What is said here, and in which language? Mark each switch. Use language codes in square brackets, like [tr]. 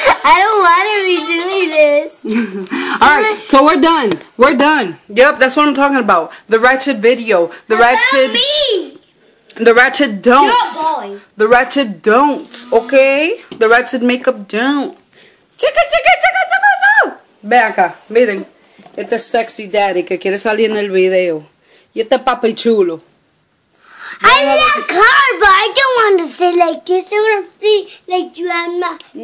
[en] I don't want to be doing this. Alright, so we're done. We're done. Yep, that's what I'm talking about. The Ratchet video. The Ratchet. Me. The Ratchet don't. You're a boy. The Ratchet don't. Okay? The Ratchet makeup don't. [es] Chica, chica, chica, chica, chica. Ven acá, miren. Este sexy daddy que quiere salir en el video. Y este papi chulo. [en] I love car, but I don't want to stay like this. I want to be like you and my.